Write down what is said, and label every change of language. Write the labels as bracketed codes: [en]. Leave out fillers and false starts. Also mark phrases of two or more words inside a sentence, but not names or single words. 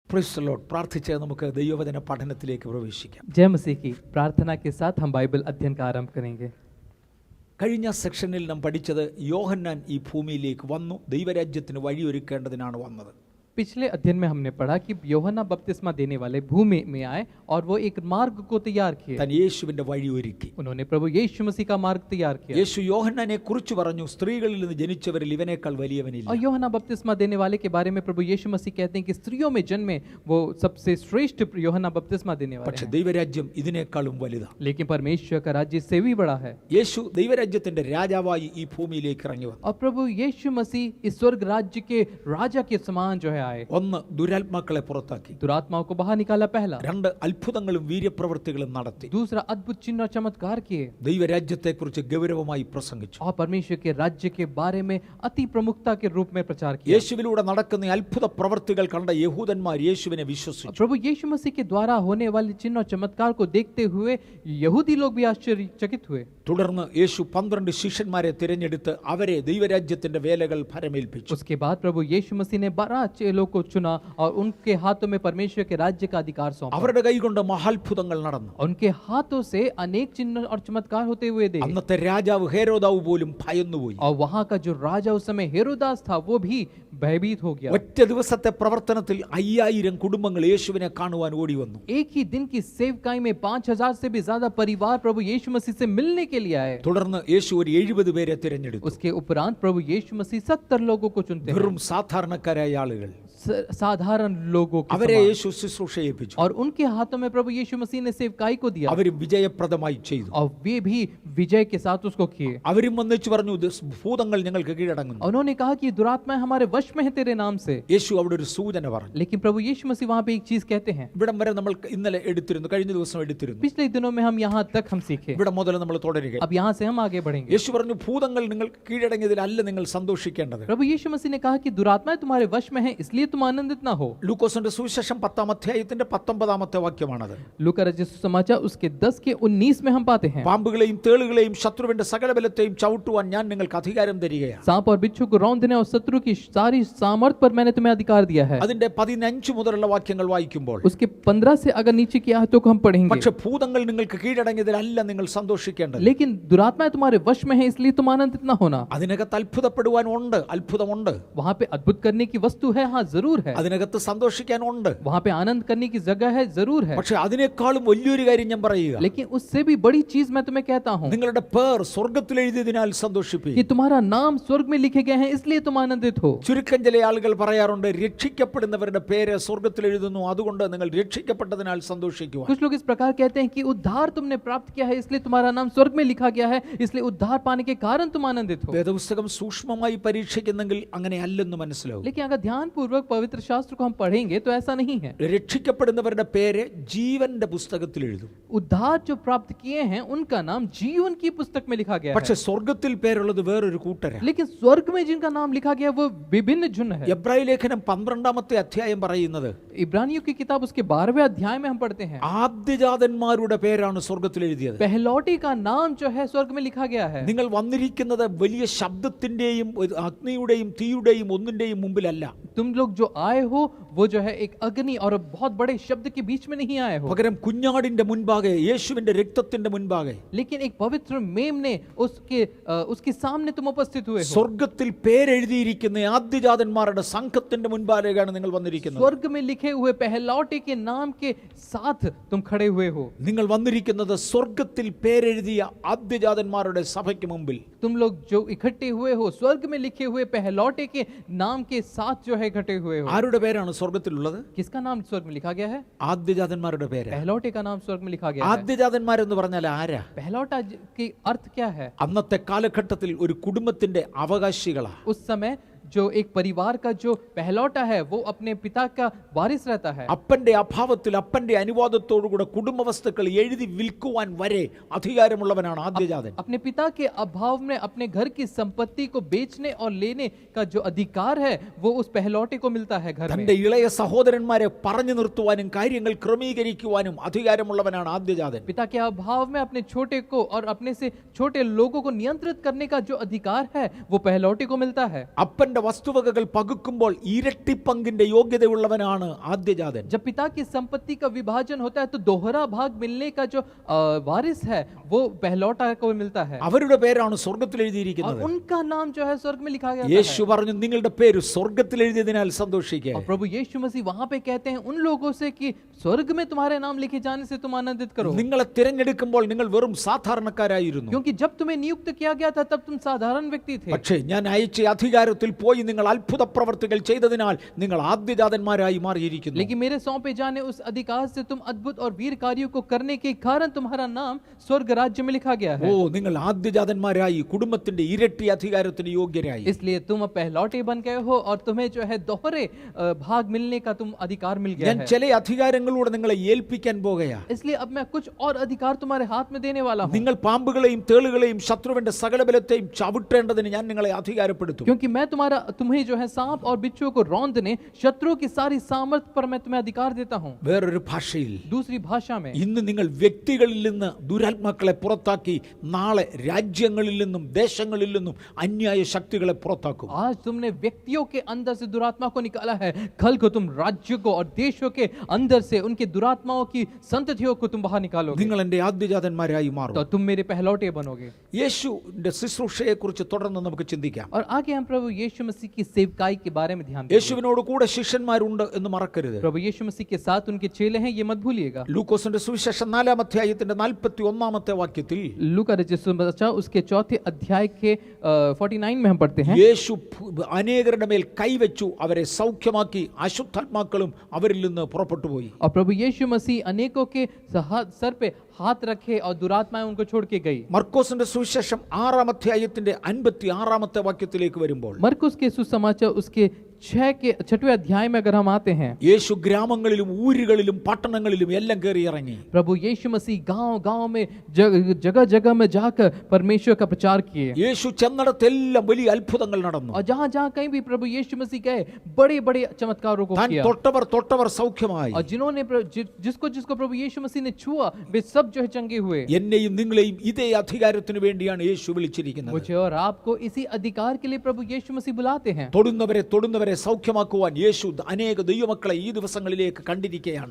[en] Praise the Lord. [ml] പ്രാർത്ഥിച്ച് നമുക്ക് ദൈവവചന പഠനത്തിലേക്ക് പ്രവേശിക്കാം. [hi] जय मसीह की प्रार्थना के साथ हम बाइबल अध्ययन का आरंभ करेंगे. [ml] കഴിഞ്ഞ സെക്ഷനിൽ നാം പഠിച്ചത് യോഹന്നാൻ ഈ ഭൂമിയിലേക്ക് വന്നു, ദൈവരാജ്യത്തിന് വഴിയൊരുക്കേണ്ടതിനാണ് വന്നത്. [hi] पिछले अध्ययन में हमने पढ़ा कि യോഹന്നാൻ बपतिस्मा देने वाले भूमि में आए और वो एक मार्ग को तैयार किए. [ml] താൻ യേശുവിന്റെ വഴി ഒരുക്കി. [hi] उन्होंने प्रभु यीशु मसीह का मार्ग तैयार किया. [ml] യേശു യോഹന്നാനെ കുറിച്ച് പറഞ്ഞു, സ്ത്രീകളിൽ നിന്ന് ജനിച്ചവരിൽ ഇവനേക്കാൾ വലിയവനില്ല. [hi] और യോഹന്നാൻ बपतिस्मा देने वाले के बारे में प्रभु यीशु मसीह कहते हैं कि स्त्रियों में जन्मे वो सबसे श्रेष्ठ യോഹന്നാൻ बपतिस्मा देने वाले [ml] പക്ഷേ [hi] हैं. [ml] ദൈവരാജ്യം ഇതിനേക്കാളും വലുതാണ്. [hi] लेकिन परमेश्वर का राज्य इससे भी बड़ा है. [ml] യേശു ദൈവരാജ്യത്തിന്റെ രാജാവായി ഈ ഭൂമിയിലേക്ക് ഇറങ്ങി വന്നു. [hi] और प्रभु यीशु मसीह इस स्वर्ग राज्य के राजा के समान जो है आए. [ml] ഒന്ന്, ദുരാത്മാക്കളെ പുറത്താക്കി. [hi] दुरात्माओं को बाहर निकाला पहला. [ml] രണ്ട്, അത്ഭുതങ്ങളും വീര്യപ്രവൃത്തികളും നടത്തി. [hi] दूसरा, अद्भुत चिन्ह और चमत्कार किए. [ml] ദൈവരാജ്യത്തെക്കുറിച്ച് ഗൗരവമായി പ്രസംഗിച്ചു. [hi] और परमेश्वर के राज्य के बारे में अति प्रमुखता के रूप में प्रचार किया. [ml] യേശുവിലൂടെ നടക്കുന്ന അത്ഭുത പ്രവൃത്തികൾ കണ്ട യഹൂദന്മാർ യേശുവിനെ വിശ്വസിച്ചു. [hi] प्रभु यीशु मसीह के द्वारा होने वाले चिन्ह और चमत्कार को देखते हुए यहूदी लोग भी आश्चर्यचकित हुए. [ml] തുടർന്ന് യേശു 12 ശിഷ്യന്മാരെ തിരഞ്ഞെടുത്ത് അവരെ ദൈവരാജ്യത്തിന്റെ വേലകൾ ഫലമേൽപ്പിച്ചു. [hi] उसके बाद प्रभु यीशु मसीह ने 12 चेलों को चुना और उनके हाथों में परमेश्वर के राज्य का अधिकार सौंपा. [ml] അവരുടെ കൈകൊണ്ട് മഹാത്ഭുതങ്ങൾ നടന്നു. [hi] उनके हाथों से अनेक चिन्ह और चमत्कार होते हुए देखे. [ml] അന്നത്തെ രാജാവ് ഹേരോദാവ് പോലും ഭയന്നുപോയി. [hi] और वहां का जो राजा उस समय हेरोदास था वो भी भयभीत हो गया. [ml] ഒറ്റ ദിവസത്തെ പ്രവർത്തനത്തിൽ 5000 കുടുംബങ്ങൾ യേശുവിനെ കാണുവാൻ ഓടി വന്നു. [hi] एक ही दिन की सेवकाई में 5000 से भी ज्यादा परिवार प्रभु यीशु मसीह से मिलने के लिए आए. [ml] തുടർന്ന് യേശു ഒരു 70 പേരെ തിരഞ്ഞെടുത്തു. [hi] उसके उपरांत प्रभु यीशु मसीह 70 लोगों को चुनते हैं. [ml] വെറും സാധാരണക്കാരായ ആളുകൾ, [hi] साधारण लोगों के [ml] അവരെ [hi] समान. [ml] യേശു ശുശ്രൂഷ ഏൽപ്പിച്ചു. [hi] और उनके हाथों में प्रभु यीशु मसीह ने सेवकाई को दिया [ml] അവർ വിജയപ്രദമായി ചെയ്തു. [hi] और वे भी विजय के साथ उसको किए. [ml] അവരും വന്നിച്ചു പറഞ്ഞു, ഭൂതങ്ങൾ ഞങ്ങൾക്ക് കീഴടങ്ങുന്നു. [hi] उन्होंने कहा कि दुरात्माएं हमारे वश में है तेरे नाम से. [ml] യേശു അവിടെ ഒരു സൂചന പറഞ്ഞു. [hi] लेकिन प्रभु यीशु मसीह वहां पे एक चीज कहते हैं. [ml] ഇവിടം വരെ നമ്മൾ ഇന്നലെ എടുത്തിരുന്നു, കഴിഞ്ഞ ദിവസം എടുത്തിരുന്നു. [hi] पिछले दिनों में हम यहाँ तक हम सीखे. [ml] ഇവിടെ മുതൽ നമ്മൾ തുടരുക. [hi] अब यहाँ से हम आगे बढ़ेंगे. [ml] യേശു പറഞ്ഞു, ഭൂതങ്ങൾ നിങ്ങൾ കീഴടങ്ങിയതിലല്ല നിങ്ങൾ സന്തോഷിക്കേണ്ടത്. [hi] प्रभु यीशु मसीह ने कहा कि दुरात्माएं तुम्हारे वश में हैं इसलिए तुम आनंदित ना हो. [ml] ലൂക്കോസിന്റെ സുവിശേഷം 10-ാം അധ്യായത്തിന്റെ 19-ാമത്തെ വാക്യമാണത്. [hi] लूका रचित सुसमाचार उसके 10 के 19 में हम पाते हैं. [ml] പാമ്പുകളെയും തേളുകളെയും ശത്രുവിന്റെ സകല ബലത്തെയും ചവിട്ടുവാൻ ഞാൻ നിങ്ങൾക്ക് അധികാരം തരികയാണ്. [hi] सांप और बिच्छू को रौंदने और शत्रु की सारी सामर्थ पर मैंने तुम्हें अधिकार दिया है. [ml] അതിന്റെ 15 മുതലുള്ള വാക്യങ്ങൾ വായിക്കുമ്പോൾ [hi] उसके 15 से अगर नीचे की आयतों को हम पढ़ेंगे. [ml] പക്ഷെ ഭൂതങ്ങൾ നിങ്ങൾക്ക് കീഴടങ്ങിയതിലല്ല നിങ്ങൾ സന്തോഷിക്കേണ്ടത്. [hi] लेकिन दुरात्माएं तुम्हारे वश में है इसलिए तुम आनंदित ना होना. [ml] അതിനകത്ത് അത്ഭുതപ്പെടുവാനുണ്ട്, അത്ഭുതമുണ്ട്. [hi] वहां पे अद्भुत करने की वस्तु है, हाँ जरूर है. [ml] അതിനകത്ത് സന്തോഷിക്കാനുണ്ട്. [hi] वहां पे आनंद करने की जगह है, जरूर है. [ml] പക്ഷെ അതിനേക്കാളും വലിയൊരു കാര്യം ഞാൻ പറയുക, [hi] लेकिन उससे भी बड़ी चीज मैं तुम्हें कहता हूँ [ml] നിങ്ങളുടെ പേർ സ്വർഗ്ഗത്തിൽ എഴുതിയതിനാൽ സന്തോഷിപ്പീൻ. [hi] कि तुम्हारा नाम स्वर्ग में लिखे गए हैं इसलिए तुम आनंदित हो. [ml] ചുരുക്കം ചില ആളുകൾ പറയാറുണ്ട്, രക്ഷിക്കപ്പെടുന്നവരുടെ പേര് സ്വർഗ്ഗത്തിൽ എഴുതുന്നു, അതുകൊണ്ട് നിങ്ങൾ രക്ഷിക്കപ്പെട്ടതിനാൽ സന്തോഷിക്കുക. [hi] कुछ लोग इस प्रकार कहते हैं कि उद्धार तुमने प्राप्त किया है इसलिए तुम्हारा नाम स्वर्ग में लिखा गया है, इसलिए उद्धार पाने के कारण तुम आनंदित हो. [ml] വേദപുസ്തകം സൂക്ഷ്മമായി പരീക്ഷിക്കുന്നെങ്കിൽ അങ്ങനെ അല്ലെന്ന് മനസ്സിലാവും. [hi] लेकिन अगर ध्यान पूर्वक पवित्र शास्त्र को हम पढ़ेंगे तो ऐसा नहीं है. [ml] രക്ഷിക്കപ്പെടുന്നവരുടെ പേര് ജീവന്റെ പുസ്തകത്തിൽ എഴുതും. [hi] उद्धार जो प्राप्त किए हैं उनका नाम जीवन की पुस्तक में लिखा गया [ml] പക്ഷെ [hi] है. [ml] സ്വർഗ്ഗത്തിൽ പേരുള്ളത് വേറൊരു കൂട്ടരാ. [hi] लेकिन स्वर्ग में जिनका नाम लिखा गया वो विभिन्न झुंड है. [ml] എബ്രായ ലേഖനം 12-ാമത്തെ അധ്യായം പറയുന്നത്, [hi] इब्रानियों की किताब उसके 12वें अध्याय में हम पढ़ते हैं [ml] ആദ്യജാതന്മാരുടെ പേരാണ് സ്വർഗ്ഗത്തിൽ എഴുതിയത്. [hi] पहलौठे का नाम जो है स्वर्ग में लिखा गया है. [ml] നിങ്ങൾ വന്നിരിക്കുന്നത് വലിയ ശബ്ദത്തിന്റെയും അഗ്നിയുടെയും തീയുടെയും ഒന്നിന്റെയും മുമ്പിലല്ല. [hi] तुम लोग जो आए हो वो जो है एक अग्नि और बहुत बड़े शब्द के बीच में नहीं आए हो, [ml] പകരം കുഞ്ഞാടിന്റെ മുൻപാകെ, യേശുവിന്റെ രക്തത്തിന്റെ മുൻപാകെ, [hi] लेकिन एक पवित्र मेमने उसके सामने तुम उपस्थित हुए हो. [ml] സ്വർഗ്ഗത്തിൽ പേരെഴുതിയിരിക്കുന്ന ആദ്യജാതന്മാരുടെ സംഘത്തിന്റെ മുൻപാകെയാണ് നിങ്ങൾ വന്നിരിക്കുന്നത്. [hi] स्वर्ग में लिखे हुए पहलौठे के नाम के साथ तुम खड़े हुए हो. [ml] നിങ്ങൾ വന്നിരിക്കുന്നത് സ്വർഗ്ഗത്തിൽ പേരെഴുതിയ ആദ്യജാതന്മാരുടെ സഭയ്ക്ക് മുമ്പിൽ. [hi] तुम लोग जो इकट्ठे हुए हो स्वर्ग में लिखे हुए पहलौठे के नाम के साथ जो है इकट्ठे हुए हो. [ml] ആരുടെ പേരാണ് സ്വർഗ്ഗത്തിലുള്ളത്? [hi] किसका नाम स्वर्ग में लिखा गया है? [ml] ആദ്യജാതന്മാരുടെ പേര്. [hi] पहलौठे का नाम स्वर्ग में लिखा गया है. [ml] ആദ്യജാതന്മാരെന്ന് പറഞ്ഞാൽ ആരാ? [hi] पहलौठा की अर्थ क्या है? [ml] അന്നത്തെ കാലഘട്ടത്തിൽ ഒരു കുടുംബത്തിന്റെ അവകാശികളാ. [hi] उस समय जो एक परिवार का जो पहलौटा है वो अपने पिता का वारिस रहता है. [ml] അപ്പന്റെ അഭാവത്തിൽ അപ്പന്റെ അനുവാദത്തോടുകൂടെ കുടുംബവസ്തുക്കൾ എഴുതി വിൽക്കുവാൻ വരെ അധികാരമുള്ളവനാണ് ആദ്യജാതൻ. [hi] अपने पिता के अभाव में अपने घर की संपत्ति को बेचने और लेने का जो अधिकार है वो उस पहलौटे को मिलता है घर में. [ml] തന്റെ ഇളയ സഹോദരന്മാരെ പറഞ്ഞു നിർത്തുവാനും കാര്യങ്ങൾ ക്രമീകരിക്കുവാനും അധികാരമുള്ളവനാണ് ആദ്യജാതൻ. [hi] पिता के अभाव में अपने छोटे को और अपने से छोटे लोगों को नियंत्रित करने का जो अधिकार है वो पहलौटे को मिलता है. [ml] അപ്പന്റെ വസ്തുവകകൾ പകുക്കുമ്പോൾ ഇരട്ടി പങ്കിന്റെ യോഗ്യതയുള്ളവനാണ് ആദ്യജാതൻ. [hi] जब पिता की संपत्ति का विभाजन होता है तो दोहरा भाग मिलने का जो वारिस है वो पहलौठा को मिलता है [ml] അവരുടെ പേരാണ് സ്വർഗ്ഗത്തിൽ [hi] और [ml] എഴുതിയിരിക്കുന്നത്. [hi] उनका नाम जो है स्वर्ग में लिखा गया [ml] യേശു [hi] है. [ml] പറഞ്ഞു, നിങ്ങളുടെ പേര് സ്വർഗ്ഗത്തിൽ എഴുതിയതിനാൽ സന്തോഷിക്കുക. [hi] और प्रभु यीशु मसीह वहां पे कहते हैं उन लोगों से कि स्वर्ग में तुम्हारे नाम लिखे जाने से तुम आनंदित करो, [ml] നിങ്ങളെ തിരഞ്ഞെടുക്കുമ്പോൾ നിങ്ങൾ വെറും സാധാരണക്കാരായിരുന്നു. [hi] क्योंकि जब तुम्हें नियुक्त किया गया था तब तुम साधारण व्यक्ति थे, [ml] പക്ഷേ ഞാൻ അയച്ച അധികാരത്തിൽ പോയി നിങ്ങൾ അത്ഭുത പ്രവർത്തികൾ ചെയ്തതിനാൽ നിങ്ങൾ ആദ്യജാതന്മാരായി മാറിയിരിക്കുന്നു. [hi] लेकिन मेरे सौंपे जाने उस अधिकार से तुम अद्भुत और वीर कार्यों को करने के कारण तुम्हारा नाम स्वर्ग राज्य में लिखा गया [ml] ഓ, [hi] है. [ml] നിങ്ങൾ ആദ്യജാതന്മാരായി കുടുംബത്തിന്റെ ഇരട്ടി അധികാരത്തിന് യോഗ്യരായി. [hi] इसलिए तुम अब पहलौठे बन गए हो और तुम्हें जो है दोहरे भाग मिलने का तुम अधिकार मिल गया [ml] ഞാൻ [hi] है. [ml] ചില അധികാരങ്ങളൂടെ നിങ്ങളെ ഏൽപ്പിക്കാൻ പോകുകയാ. [hi] इसलिए अब मैं कुछ और अधिकार तुम्हारे हाथ में देने वाला हूँ, [ml] നിങ്ങൾ പാമ്പുകളെയും തേളുകളെയും ശത്രുവിന്റെ സകല ബലത്തെയും ചവിട്ടേണ്ടതിന് ഞാൻ നിങ്ങളെ അധികാരപ്പെടുത്തും. [hi] क्योंकि मैं तुम्हें जो है सांप और बिच्छुओं को रौंदने, शत्रुओं की सारी सामर्थ पर मैं तुम्हें अधिकार देता हूँ. [ml] വേറൊരു ഭാഷയിൽ [hi] दूसरी भाषा में [ml] ഇന്ന് നിങ്ങൾ വ്യക്തികളിൽ നിന്ന് ദുരാത്മാക്കളെ പുറത്താക്കി നാളെ രാജ്യങ്ങളിൽ നിന്നും ദേശങ്ങളിൽ നിന്നും അന്യായ ശക്തികളെ പുറത്താക്കും. [hi] आज तुमने व्यक्तियों के अंदर से दुरात्मा को निकाला है, कल को तुम राज्य को और देशों के अंदर से उनके दुरात्माओं की संततियों को तुम बाहर निकालोगे, [ml] നിങ്ങൾ എൻ്റെ ആദ്യജാതന്മാരായി മാറും. [hi] तो तुम मेरे पहलौटे बनोगे. [ml] യേശുവിന്റെ ശുശ്രൂഷയെ കുറിച്ച് തുടർന്ന് നമുക്ക് ചിന്തിക്കാം. [hi] और आगे हम प्रभु यीशु मसीह की सेवकाई के बारे में ध्यान देंगे. [ml] യേശുവിനോട് കൂടെ ശിഷ്യന്മാരുണ്ട് എന്ന് മറക്കരുത്. [hi] प्रभु यीशु मसीह के साथ उनके चेले हैं, ये मत भूलिएगा. [ml] ലൂക്കോസിന്റെ സുവിശേഷം 4-ാം അധ്യായത്തിന്റെ 41-ാമത്തെ വാക്യത്തിൽ [hi] लूका रचित सुसमाचार उसके 4थे अध्याय के 49 में हम पढ़ते हैं, [ml] യേശു അനേകരുടെ മേൽ കൈവച്ചു, അവരെ സൗഖ്യമാക്കി, അശുദ്ധാത്മാക്കളും അവരിൽ നിന്ന് പുറപ്പെട്ടു പോയി. [hi] और प्रभु यीशु मसीह अनेकों के सर पे हाथ रखे और दुरात्माएं उनको छोड़ के गई. [ml] മർക്കോസിന്റെ സുവിശേഷം 6-ാം അധ്യായത്തിന്റെ 56-ാമത്തെ വാക്യത്തിലേക്ക് വരുമ്പോൾ [hi] मरकुस के सुसमाचार उसके 6वें अध्याय में अगर हम आते हैं, [ml] യേശു ഗ്രാമങ്ങളിലും ഊരുകളിലും പട്ടണങ്ങളിലും എല്ലാം കയറി ഇറങ്ങി. [hi] प्रभु यीशु मसीह गांव में जगह जगह में जाकर परमेश्वर का प्रचार किए. [ml] യേശു ചെന്നിടത്തെല്ലാം വലിയ അത്ഭുതങ്ങൾ നടന്നു. [hi] और जहां जहां कहीं भी प्रभु यीशु मसीह गए बड़े बड़े चमत्कारों को [ml] താൻ [hi] किया. [ml] തൊട്ടവർ സൗഖ്യമായി. [hi] और जिन्होंने जिसको प्रभु यीशु मसीह ने छुआ वे सब जो है चंगे हुए. [ml] എന്നെയും നിങ്ങളെയും ഇതേ അധികാരത്തിന് വേണ്ടിയാണ് യേശു വിളിച്ചിരിക്കുന്നത്. [hi] मुझे और आपको इसी अधिकार के लिए प्रभु यीशु मसीह बुलाते हैं. [ml] തൊടുന്നവരെ സൗഖ്യമാക്കുവാൻ യേശു അനേക ദൈവമക്കളെ ഈ ദിവസങ്ങളിലേക്ക് കണ്ടിരിക്കുകയാണ്.